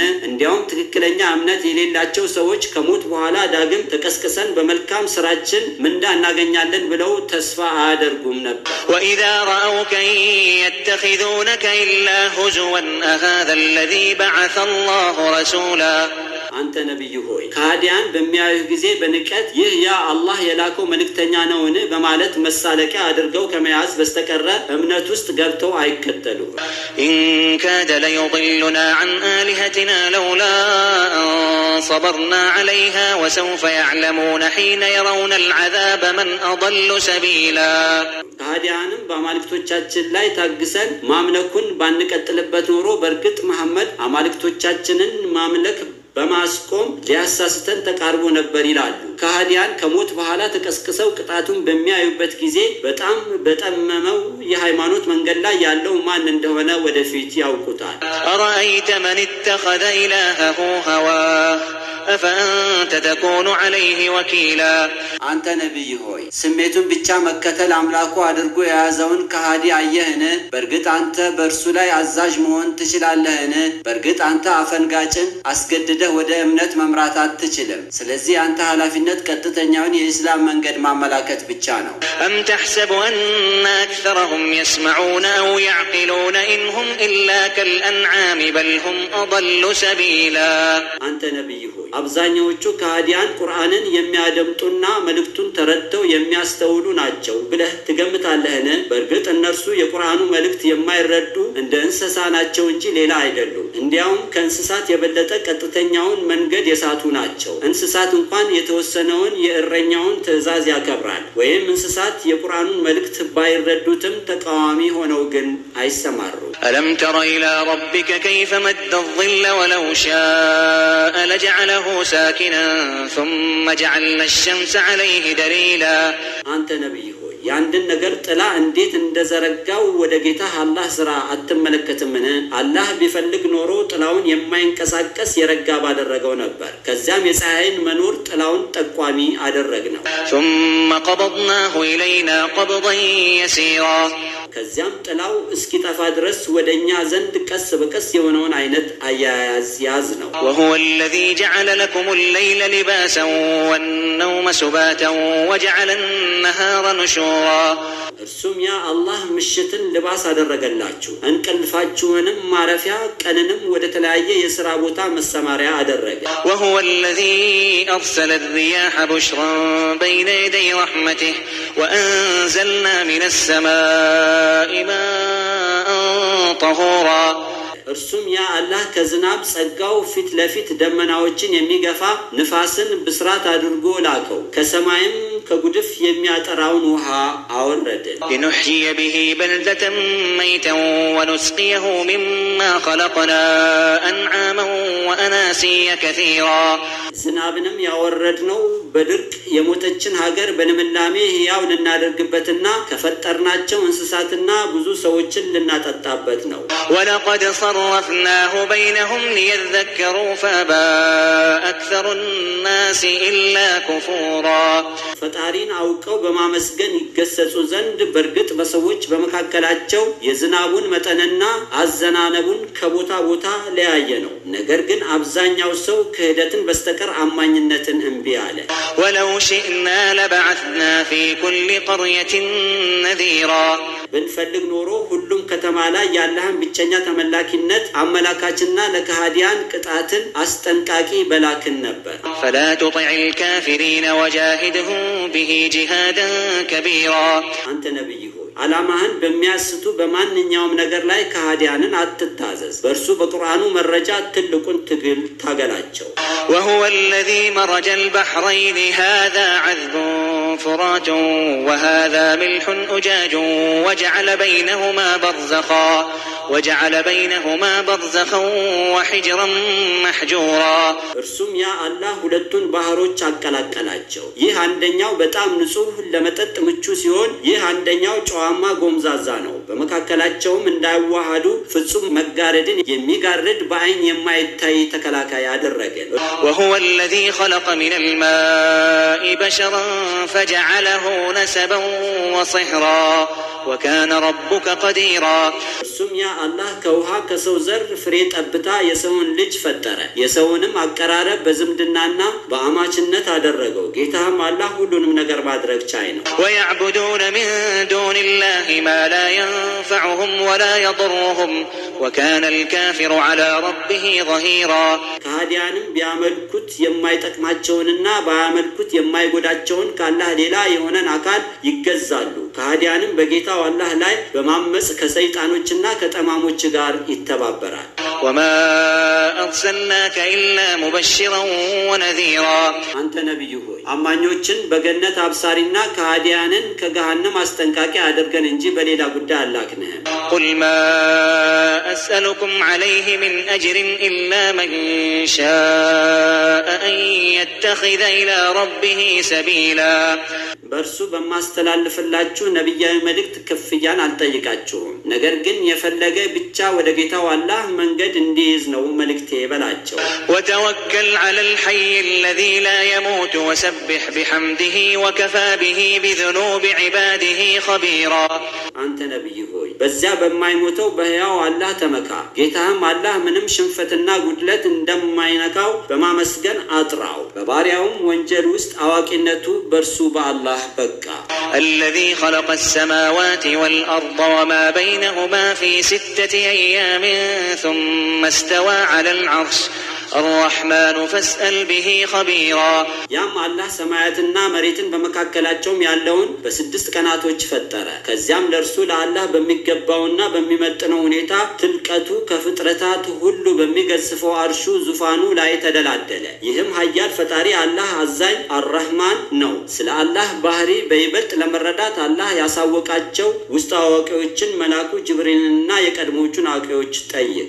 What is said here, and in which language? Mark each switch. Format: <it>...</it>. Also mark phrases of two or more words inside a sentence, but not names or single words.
<am>እንዲያውም ትክክለኛ እምነት የሌላቸው ሰዎች ከሞት በኋላ ዳግም ተቀስቅሰን በመልካም ስራችን ምንዳ እናገኛለን ብለው ተስፋ አያደርጉም ነበር።</am> <ar>وإذا رأوك يتخذونك إلا هزوا أهذا الذي بعث الله رسولا</ar> <am>አንተ ነብይ ሆይ ካህዲያን በሚያዩ ጊዜ በንቀት ይህ ያ አላህ የላከው መልእክተኛ ነውን በማለት መሳለቂያ አድርገው ከመያዝ በስተቀር እምነት ውስጥ ገብተው አይከተሉም።</am> <ar>إن كاد ليضلنا عن آلهتنا لولا أن صبرنا عليها وسوف يعلمون حين يرون العذاب من أضل سبيلا</ar> <am>ካህዲያንም በአማልክቶቻችን ላይ ታግሰን ማምለኩን ባንቀጥልበት ኖሮ በእርግጥ መሐመድ አማልክቶቻችንን ማምለክ በማስቆም ሊያሳስተን ተቃርቦ ነበር ይላሉ። ካህዲያን ከሞት በኋላ ተቀስቅሰው ቅጣቱን በሚያዩበት ጊዜ በጣም በጠመመው የሃይማኖት መንገድ ላይ ያለው ማን እንደሆነ ወደፊት ያውቁታል።</am> <ar>أرأيت من اتخذ إلهه هواه أفأنت تكون عليه وكيلا</ar> <am>አንተ ነብይ ሆይ ስሜቱን ብቻ መከተል አምላኩ አድርጎ የያዘውን ካህዲ አየህን? በእርግጥ አንተ በእርሱ ላይ አዛዥ መሆን ትችላለህን? በእርግጥ አንተ አፈንጋጭን አስገድደህ ወደ እምነት መምራት አትችልም። ስለዚህ አንተ ኃላፊነት ቀጥተኛውን የእስላም መንገድ ማመላከት ብቻ ነው።</am> <ar>أم تحسب أن أكثرهم يسمعون أو يعقلون إن هم إلا كالأنعام بل هم أضل سبيلا</ar> <am>አንተ ነብይ ሆይ አብዛኛዎቹ ካህዲያን ቁርአንን የሚያደምጡና መልእክቱን ተረድተው የሚያስተውሉ ናቸው ብለህ ትገምታለህን? በእርግጥ እነርሱ የቁርአኑ መልእክት የማይረዱ እንደ እንስሳ ናቸው እንጂ ሌላ አይደሉም። እንዲያውም ከእንስሳት የበለጠ ቀጥተኛውን መንገድ የሳቱ ናቸው። እንስሳት እንኳን የተወሰነውን የእረኛውን ትእዛዝ ያከብራል። ወይም እንስሳት የቁርአኑን መልእክት ባይረዱትም ተቃዋሚ ሆነው ግን አይሰማሩም።</am> <ar>ألم تر إلى ربك كيف مد الظل ولو شاء لجعله ساكنا ثم جعلنا الشمس عليه دليلا</ar> <am>አንተ ነብይ ሆይ ያንድን ነገር ጥላ እንዴት እንደዘረጋው ወደ ጌታህ አላህ ስራ አትመለከትምን? አላህ ቢፈልግ ኖሮ ጥላውን የማይንቀሳቀስ የረጋ ባደረገው ነበር። ከዚያም የፀሐይን መኖር ጥላውን ጠቋሚ አደረግነው።</am> <ar>ثم قبضناه إلينا قبضا يسيرا</ar> <am>ከዚያም ጥላው እስኪጠፋ ድረስ ወደኛ ዘንድ ቀስ በቀስ የሆነውን አይነት አያያዝ ያዝ ነው።</am> <ar>وهو الذي جعل لكم الليل لباسا والنوم سباتا وجعل النهار نشورا</ar> <am>እርሱም ያ አላህ ምሽትን ልባስ አደረገላችሁ፣ እንቅልፋችሁንም ማረፊያ፣ ቀንንም ወደ ተለያየ የሥራ ቦታ መሰማሪያ አደረገ።</am> <ar>وهو الذي أرسل الرياح بشرا بين يدي رحمته وأنزلنا من السماء ماء طهورا</ar> <am>እርሱም ያ አላህ ከዝናብ ጸጋው ፊት ለፊት ደመናዎችን የሚገፋ ንፋስን ብስራት አድርጎ ላከው። ከሰማይም ከጉድፍ የሚያጠራውን ውሃ አወረድን።</am> <ar>لنحيي به بلدة ميتا ونسقيه مما خلقنا أنعاما وأناسيا كثيرا</ar> <am>ዝናብንም ያወረድነው በድርቅ የሞተችን ሀገር በልምላሜ ሕያው ልናደርግበትና ከፈጠርናቸው እንስሳትና ብዙ ሰዎችን ልናጠጣበት ነው።</am> <ar>ولقد صرفناه بينهم ليذكروا فأبى أكثر الناس إلا كفورا</ar> <am>ፈጣሪን አውቀው በማመስገን ይገሰጹ ዘንድ በርግጥ በሰዎች በመካከላቸው የዝናቡን መጠንና አዘናነቡን ከቦታ ቦታ ለያየ ነው። ነገር ግን አብዛኛው ሰው ክህደትን በስተቀር አማኝነትን እምቢ አለ።</am> <ar>ولو شئنا لبعثنا في كل قرية نذيرا</ar> <am>ብንፈልግ ኖሮ ሁሉም ከተማ ላይ ያለህን ብቸኛ ተመላኪነት አመላካችና ለከሃዲያን ቅጣትን አስጠንቃቂ በላክን ነበር።</am> <ar>فلا تطع الكافرين وجاهدهم به جهادا كبيرا</ar> <am>አንተ ነብይ ሆይ አላማህን በሚያስቱ በማንኛውም ነገር ላይ ከሃዲያንን አትታዘዝ። በእርሱ በቁርአኑ መረጃ ትልቁን ትግል ታገላቸው።</am> <ar>وهو الذي مرج البحرين هذا عذب فرات وهذا ملح أجاج وجعل بينهما برزخا وحجرا محجورا</ar> <am>እርሱም ያ አላህ ሁለቱን ባህሮች አቀላቀላቸው። ይህ አንደኛው በጣም ንጹህ ለመጠጥ ምቹ ሲሆን ይህ አንደኛው ጨዋማ ጎምዛዛ ነው። በመካከላቸውም እንዳይዋሃዱ ፍጹም መጋረድን የሚጋርድ በአይን የማይታይ ተከላካይ አደረገ።</am> <ar>وهو الذي خلق من الماء بشرا فجعله نسبا وصهرا وكان ربك قديرا</ar> <am>እርሱም ያ አላህ ከውሃ ከሰው ዘር ፍሬ ጠብታ የሰውን ልጅ ፈጠረ። የሰውንም አቀራረብ በዝምድናና በአማችነት አደረገው። ጌታም አላህ ሁሉንም ነገር ማድረግ ቻይ ነው።</am> <ar>ويعبدون من دون الله ما لا ينفعهم ولا يضرهم وكان الكافر على ربه ظهيرا</ar> <am>ከሃዲያንም ቢያመልኩት የማይጠቅማቸውንና ባያመልኩት የማይጎዳቸውን ከአላህ ሌላ የሆነን አካል ይገዛሉ። ከሃዲያንም በጌታው አላህ ላይ በማመጽ ከሰይጣኖችና ከጠማሞች ጋር ይተባበራል።</am> <ar>وما أرسلناك إلا مبشرا ونذيرا</ar> <am>አንተ ነብይ ሆይ አማኞችን በገነት አብሳሪና ከሃዲያንን ከገሃነም አስጠንቃቂ አድርገን እንጂ በሌላ ጉዳይ አላክንህም።</am> <ar>قل ما أسألكم عليه من أجر إلا من شاء أن يتخذ إلى ربه سبيلا</ar> <am>በእርሱ በማስተላልፍላችሁ ነብያዊ መልእክት ክፍያን አልጠይቃችሁም። ነገር ግን የፈለገ ብቻ ወደ ጌታው አላህ መንገድ እንዲይዝ ነው መልእክቴ በላቸው።</am> <ar>وتوكل على الحي الذي لا يموت وسبح بحمده وكفى به بذنوب عباده خبيرا</ar> <am>አንተ ነብይ ሆይ በዚያ በማይሞተው በሕያው አላህ ተመካ። ጌታህም አላህ ምንም ሽንፈትና ጉድለት እንደማይነካው በማመስገን አጥራው። በባሪያውም ወንጀል ውስጥ አዋቂነቱ በእርሱ በአላህ በቃ።</am> <ar>الذي خلق السماوات والأرض وما بينهما في 6 أيام ثم استوى على العرش الرحمن فاسأل به خبيرا</ar> <am>ያም አላህ ሰማያትና መሬትን በመካከላቸውም ያለውን በ6 ቀናቶች ፈጠረ። ከዚያም ለእርሱ ለአላህ በሚገባውና በሚመጥነው ሁኔታ ትልቀቱ ከፍጥረታት ሁሉ በሚገዝፈው አርሹ ዙፋኑ ላይ ተደላደለ። ይህም ኃያል ፈጣሪ አላህ አዛኝ አርረህማን ነው። ስለ አላህ ባህሪ በይበልጥ ለመረዳት አላህ ያሳወቃቸው ውስጥ አዋቂዎችን መላኩ ጅብሪልና የቀድሞቹን አዋቂዎች ጠይቅ።</am>